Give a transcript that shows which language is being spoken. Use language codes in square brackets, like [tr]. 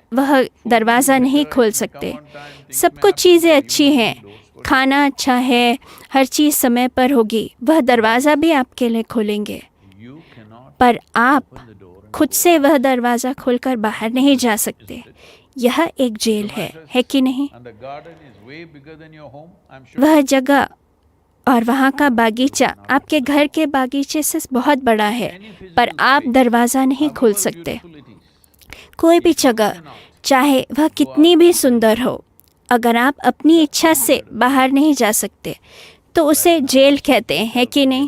[hi] वह दरवाज़ा नहीं खोल सकते। सब कुछ चीज़ें अच्छी हैं, खाना अच्छा है, हर चीज़ समय पर होगी, वह दरवाज़ा भी आपके लिए खोलेंगे। [en] You cannot [hi] पर आप [en] open the door and [hi] खुद से वह दरवाज़ा खोलकर बाहर नहीं जा सकते। यह एक जेल है कि नहीं? [en] and the garden is way bigger than your home, I'm sure. [hi] वह जगह और वहाँ का बागीचा आपके घर के बागीचे से बहुत बड़ा है, पर आप दरवाज़ा नहीं खोल सकते। [en] Facilities. [hi] कोई भी जगह, चाहे वह कितनी भी सुंदर हो, अगर आप अपनी इच्छा से बाहर नहीं जा सकते तो उसे जेल कहते हैं कि नहीं?